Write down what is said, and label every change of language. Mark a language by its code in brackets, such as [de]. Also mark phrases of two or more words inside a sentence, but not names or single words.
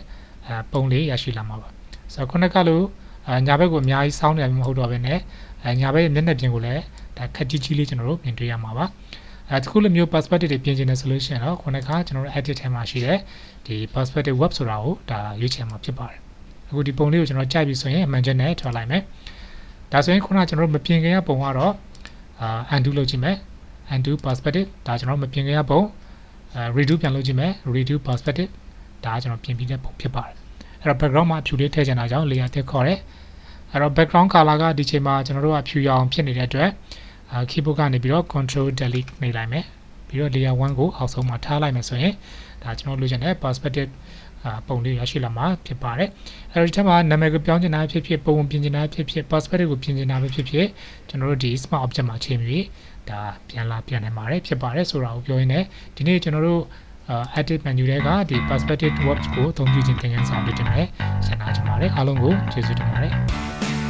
[my] ပုံလေးရရှိလာမှာပါဆိုတော့ခုနကလို့ညာဘက်ကိုအများကြီးစောင်းနေမှာမဟုတ်တော့ဘဲနဲ့ညာဘက်ရဲ့မျက်နှာပြင်ကိုလည်းဒါခက်ကြီးကြီးလေးကျွန်တော်တို့ပြင်တွေ့ရမှာပါတခုလိုမျိုး perspective တွေပြင်ချင်တဲ့ solution တော့ခုနကကျွန်တော်တို့ edit ထဲမှာရှိတဲ့ ဒီ [en] perspective web [my] ဆိုတာကိုဒါရွေးချယ်မှာဖြစ်ပါတယ်အခုဒီပုံလေးကိုကျွန်တော်ကြိုက်ပြီဆိုရင်အမှန်ချက်နဲ့ထွက်လိုက်မယ်ဒါဆိုရင်ခုနကကျွန်တော်တို့မပြင်ခင်ရပုံကတော့undo လုပ်ကြည့်မယ် [en] undo perspective [my] ဒါကျွန်တော်မ ပြင်ခင်ရပုံredo ပြန်လုပ်ကြည့်မယ် [en] redo perspective [my] ဒါကျွန်တော်ပြင်ပြီးတဲ့ပုံဖြစ်ပါတယ်အဲ့တော့ background မှာအဖြူလေးထည့်ချင်တာကြောင့် layer တက်ခေါ်တယ်အဲ့တော့ background color ကဒီချိန်မှာကျွန်တော်တို့အဖြူရအောင်ဖြစ်နေတဲ့အတွက်keyboard ကနေပြီးတော့ [en] control delete [my] နေလိုက်မယ်ပြီးတော့ layer 1ကိုအောက်ဆုံးမှာထားလိုက်မယ်ဆိုရင်ဒါကျွန်တော်လိုချင်တဲ့ perspective ပုံလေးရရှိလာမှာဖြစ်ပါတယ်အဲ့တော့ဒီထက်မှာနာမည်ကိုပြောင်းချင်တာဖြစ်ဖြစ်ပုံပြင်ချင်တာဖြစ်ဖြစ် perspective ကိုပြင်ချင်တာပဲဖြစ်ဖြစ်ကျွန်တော်တို့ဒီ [en] smart object [my] မှာချိန်ပြီးဒါပြန်နိုင်ပါတယ်ဖြစ်ပါတယ်ဆိုတာကိုပြောရင်းနဲ့ဒီနေ့ကျွန်တော်တို့ [en] edit menu [my] တွေကဒီ [en] perspective warp [my] ကိုအသုံးပြုခြင်းသင်ခန်းစာပေးတင်ပါတယ်ဆန္ဒချင်ပါတယ်အားလုံးကိုကျေးဇူးတင်ပါတယ်